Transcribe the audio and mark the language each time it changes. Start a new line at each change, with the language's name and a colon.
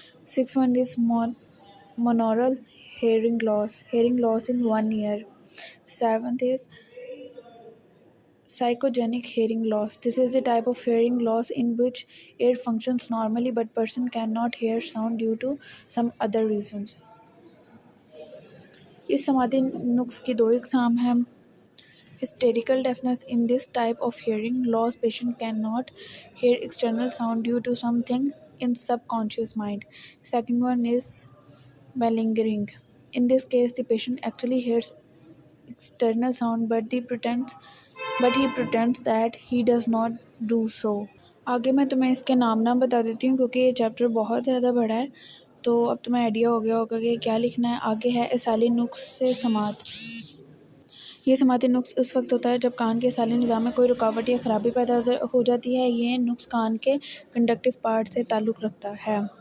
English: 6 one is monaural hearing loss in one ear. Seventh is psychogenic hearing loss. This is the type of hearing loss in which ear functions normally but person cannot hear sound due to some other reasons.
Urdu: اس سماعتی نقص کی دو اقسام ہیں.
English: Hysterical deafness. In this type of hearing loss, patient cannot hear external sound due to something in subconscious mind. Second one is malingering. In this case, the patient actually hears external sound, but he pretends that he does not do so.
Urdu: آگے میں تمہیں اس کے نام بتا دیتی ہوں کیونکہ یہ چیپٹر بہت زیادہ بڑا ہے، تو اب تمہیں آئیڈیا ہو گیا ہوگا کہ کیا لکھنا ہے. آگے ہے اسالی نقص سے سماعت. یہ سماعتی نقص اس وقت ہوتا ہے جب کان کے اسالی نظام میں کوئی رکاوٹ یا خرابی پیدا ہو جاتی ہے. یہ نقص کان کے کنڈکٹیو پارٹ سے تعلق رکھتا ہے.